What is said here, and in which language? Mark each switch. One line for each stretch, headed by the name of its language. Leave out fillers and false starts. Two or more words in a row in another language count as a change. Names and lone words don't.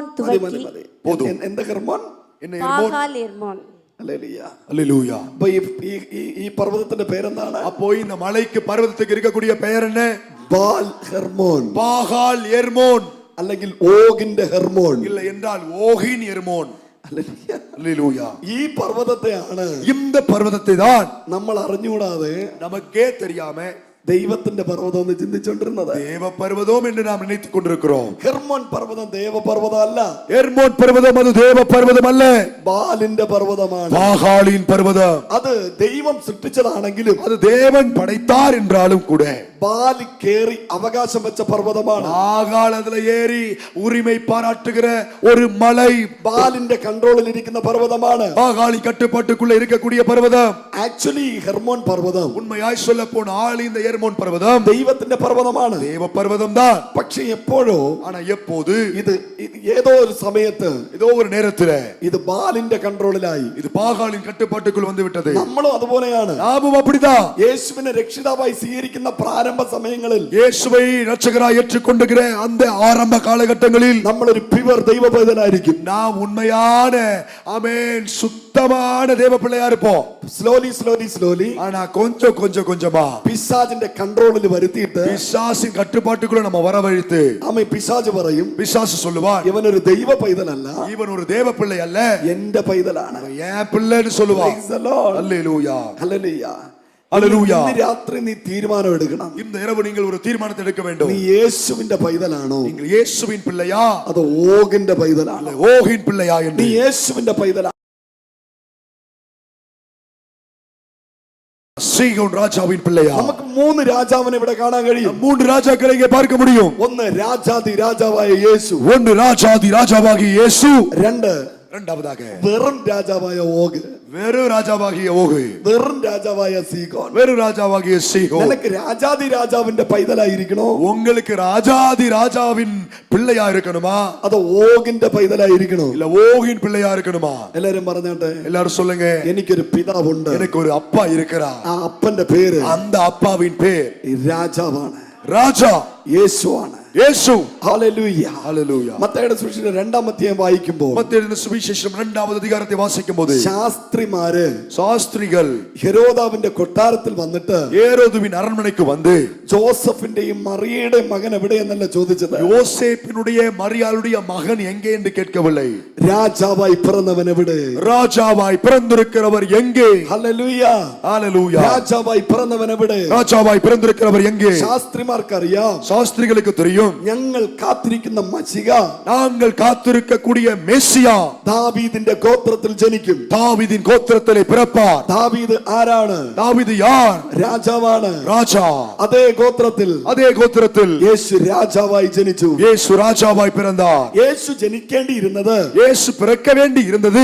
Malayalam: മതി,
Tamil: துவக்கி
Malayalam: മതി.
Tamil: போதும்.
Malayalam: എന്താ ഹെർമോൻ?
Tamil: என்ன எர்மோன்? பாகால் எர்மோன்.
Malayalam: ഹല്ലേലൂയ.
Tamil: அல்லேலூயா.
Malayalam: അപ്പൊ ഈ പർവ്വതത്തിന്റെ പേരെന്താണ്?
Tamil: அப்போ இந்த மலைக்கு பர்வதத்துக்கு இருக்கக்கூடிய பெயர் என்ன?
Malayalam: ബാൽ ഹെർമോൻ,
Tamil: பாகால் எர்மோன்.
Malayalam: അല്ലെങ്കിൽ ഓഗിന്റെ ഹെർമോൻ.
Tamil: இல்லை என்றால் ஓகின் எர்மோன்.
Malayalam: ഹല്ലേലൂയ.
Tamil: அல்லேலூயா.
Malayalam: ഈ പർവ്വതത്തെയാണ്
Tamil: இந்த பர்வதத்தை தான்
Malayalam: നമ്മൾ അറിഞ്ഞുകൂടാതെ
Tamil: நமக்கே தெரியாம
Malayalam: ദൈവത്തിന്റെ പർവ്വതം എന്ന് ചിന്തിച്ചുകൊണ്ടിരുന്നത്.
Tamil: தேவ பர்வதம் என்று நாம் நினைத்துக் கொண்டிருக்கிறோம்.
Malayalam: ഹെർമോൻ പർവ്വതം ദേവപർവ്വതം അല്ല.
Tamil: எர்மோன் பர்வதம் அது தேவ பர்வதம் அல்ல,
Malayalam: ബാലിന്റെ പർവ്വതമാണ്.
Tamil: பாகாலின் பர்வதம்.
Malayalam: അത് ദൈവം സൃഷ്ടിച്ചതാണെങ്കിലും
Tamil: அது தேவன் படைத்தார் என்றாலும் கூட
Malayalam: ബാലി കേറി അവകാശം വെച്ച പർവ്വതമാണ്.
Tamil: பாகால் அதுல ஏறி உரிமை பாராட்டுகிற ஒரு மலை,
Malayalam: ബാലിന്റെ കൺട്രോളിൽ ഇരിക്കുന്ന പർവ്വതമാണ്.
Tamil: பாகாலின் கட்டுப்பாட்டுக்குள்ள இருக்கக்கூடிய பர்வதம்.
Malayalam: ആക്ച്വലി ഹെർമോൻ പർവ്വതം
Tamil: உண்மையாய் சொல்ல போனால் இந்த எர்மோன் பர்வதம்
Malayalam: ദൈവത്തിന്റെ പർവ്വതമാണ്.
Tamil: தேவ பர்வதம் தான்.
Malayalam: പക്ഷെ എപ്പോഴോ
Tamil: ஆனா எப்போது
Malayalam: ഇത് ഏതോ ഒരു സമയത്ത്
Tamil: ஏதோ ஒரு நேரத்துல
Malayalam: ഇത് ബാലിന്റെ കൺട്രോളിലായി.
Tamil: இது பாகாலின் கட்டுப்பாட்டுக்குள் வந்து விட்டது.
Malayalam: നമ്മളും അതുപോലെയാണ്.
Tamil: நாமும் அப்படிதான்.
Malayalam: യേശുവിനെ രക്ഷിതാവായി സ്വീകരിക്കുന്ന പ്രാരംഭ സമയങ്ങളിൽ
Tamil: இயேசுவை இரட்சகராய் ஏற்றுக்கொண்டுகிற அந்த ஆரம்ப காலகட்டங்களில்
Malayalam: നമ്മളൊരു പ്യുവർ ദൈവ പൈതലായിരിക്കും.
Tamil: நாம் உண்மையான ஆமென் சுத்தமான தேவ பிள்ளையா இருப்போம்.
English: slowly slowly slowly
Tamil: ஆனா கொஞ்சம் கொஞ்சமா
Malayalam: പിശാചിന്റെ കൺട്രോളിൽ വരുത്തിയിട്ട്
Tamil: பிசாசின் கட்டுப்பாட்டுக்குள்ள நம்ம வரவழைத்து
Malayalam: ആമേ പിശാച് പറയും,
Tamil: பிசாசு சொல்லுவான்,
Malayalam: ഇവനൊരു ദൈവ പൈതലല്ല,
Tamil: இவன் ஒரு தேவ பிள்ளை அல்ல,
Malayalam: എന്റെ പൈതലാണ്.
Tamil: அவன் என் பிள்ளைன்னு சொல்லுவான்.
English: Praise the Lord.
Tamil: அல்லேலூயா.
Malayalam: ഹല്ലേലൂയ.
Tamil: அல்லேலூயா.
Malayalam: ഇന്ന് രാത്രി നീ തീരുമാനം എടുക്കണം.
Tamil: இந்த இரவு நீங்கள் ஒரு தீர்மானத்தை எடுக்க வேண்டும்.
Malayalam: നീ യേശുവിന്റെ പൈതലാണോ
Tamil: நீங்கள் இயேசுவின் பிள்ளையா
Malayalam: അതോ ഓഗിന്റെ പൈതലാണോ?
Tamil: அல்ல ஓகின் பிள்ளையா
Malayalam: നീ
Tamil: என்று.
Malayalam: യേശുവിന്റെ പൈതലാ?
Tamil: சீகோன் ராஜாவின் பிள்ளையா?
Malayalam: നമുക്ക് 3 രാജാവിനെ ഇവിടെ കാണാൻ കഴിയും.
Tamil: 3 ராஜாக்களை இங்கே பார்க்க முடியும்.
Malayalam: ഒന്ന് രാജാതി രാജാവായ യേശു,
Tamil: ஒன்று ராஜாதி ராஜாவாகிய இயேசு,
Malayalam: രണ്ട്
Tamil: இரண்டாவதாக
Malayalam: വെറും രാജാവായ ഓഗ്,
Tamil: வேறு ராஜாவாகிய ஓகு,
Malayalam: വെറും രാജാവായ സീഗോൻ.
Tamil: வேறு ராஜாவாகிய சீகோன்.
Malayalam: നിനക്ക് രാജാതി രാജാവിന്റെ പൈതലായിരിക്കണോ
Tamil: உங்களுக்கு ராஜாதி ராஜாவின் பிள்ளையா இருக்கணுமா
Malayalam: അതോ ഓഗിന്റെ പൈതലായിരിക്കണോ?
Tamil: இல்ல ஓகின் பிள்ளையா இருக்கணுமா?
Malayalam: എല്ലാരും പറഞ്ഞോട്ടെ.
Tamil: எல்லாரும் சொல்லுங்க.
Malayalam: എനിക്കൊരു പിതാവുണ്ട്.
Tamil: எனக்கு ஒரு அப்பா இருக்கிறார்.
Malayalam: ആ അപ്പന്റെ പേര്
Tamil: அந்த அப்பாவின் பேர்
Malayalam: രാജാവാണ്,
Tamil: ராஜா
Malayalam: യേശുവാണ്.
Tamil: இயேசு.
Malayalam: ഹല്ലേലൂയ.
Tamil: ஹல்லேலூயா.
Malayalam: മത്തായിയുടെ സുവിശേഷം 2-ാം അധ്യായം വായിക്കുമ്പോൾ
Tamil: மத்தேயு சுவிசேஷம் 2வது அதிகாரத்தை வாசிக்கும்போது
Malayalam: ശാസ്ത്രിമാര്
Tamil: சாஸ்திரிகள்
Malayalam: ഹെരോദാവിന്റെ കൊട്ടാരത്തിൽ വന്നിട്ട്
Tamil: ஏரோதுவின் அரண்மனைக்கு வந்து
Malayalam: ജോസഫിന്റെയും മറിയയുടെയും മകൻ എവിടെയെന്നല്ല ചോദിച്ചത്.
Tamil: யோசேப்பினுடைய மரியாளுடைய மகன் எங்கே என்று கேட்கவில்லை.
Malayalam: രാജാവായി പിറന്നവൻ എവിടെ?
Tamil: ராஜாவாய் பிறந்திருக்கிறவர் எங்கே?
Malayalam: ഹല്ലേലൂയ.
Tamil: ஹல்லேலூயா.
Malayalam: രാജാവായി പിറന്നവൻ എവിടെ?
Tamil: ராஜாவாய் பிறந்திருக்கிறவர் எங்கே?
Malayalam: ശാസ്ത്രിമാർക്കറിയാം,
Tamil: சாஸ்திரிகளுக்கு தெரியும்,
Malayalam: ഞങ്ങൾ കാത്തിരിക്കുന്ന മശിഹ
Tamil: நாங்கள் காத்திருக்கக்கூடிய மெசியா
Malayalam: ദാവീദിന്റെ ഗോത്രത്തിൽ ജനിക്കും.
Tamil: தாவீதின் கோத்திரத்திலே பிறப்பார்.
Malayalam: ദാവീദ് ആരാണ്?
Tamil: தாவீது யார்?
Malayalam: രാജാവാണ്.
Tamil: ராஜா.
Malayalam: അതേ ഗോത്രത്തിൽ
Tamil: அதே கோத்திரத்தில்
Malayalam: യേശു രാജാവായി ജനിച്ചു.
Tamil: இயேசு ராஜாவாய் பிறந்தார்.
Malayalam: യേശു ജനിക്കേണ്ടിയിരുന്നത്
Tamil: இயேசு பிறக்க வேண்டி இருந்தது